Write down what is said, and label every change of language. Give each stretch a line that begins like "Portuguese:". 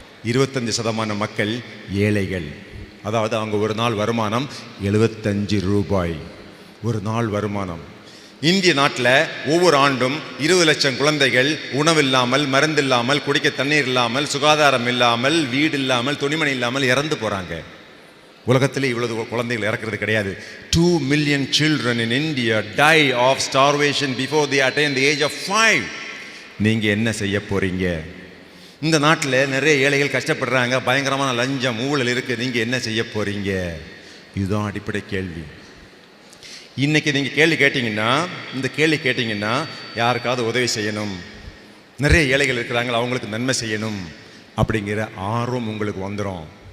Tamil: 25% மக்கள் ஏழைகள். அதாவது அவங்க ஒரு நாள் வருமானம் 75 ரூபாய் ஒரு நாள் வருமானம். இந்திய நாட்டில் ஒவ்வொரு ஆண்டும் 20 லட்சம் குழந்தைகள் உணவில்லாமல், மருந்தில்லாமல், குடிக்க தண்ணீர் இல்லாமல், சுகாதாரம் இல்லாமல், வீடு இல்லாமல், துணிமணி இல்லாமல் இறந்து போகிறாங்க. உலகத்திலே இவ்வளவு குழந்தைகள் இறக்கிறது கிடையாது.
English: 2 million children in India die of starvation before they attain the age of 5.
Tamil: நீங்கள் என்ன செய்ய போகிறீங்க? இந்த நாட்டில் நிறைய ஏழைகள் கஷ்டப்படுறாங்க, பயங்கரமான லஞ்சம் ஊழல் இருக்குது, நீங்கள் என்ன செய்ய போகிறீங்க? இதுதான் அடிப்படை கேள்வி. இன்றைக்கி நீங்கள் கேள்வி கேட்டிங்கன்னா, இந்த கேள்வி கேட்டிங்கன்னா யாருக்காவது உதவி செய்யணும், நிறைய ஏழைகள் இருக்கிறாங்க அவங்களுக்கு நன்மை செய்யணும் அப்படிங்கிற ஆர்வம் உங்களுக்கு வந்துடும்.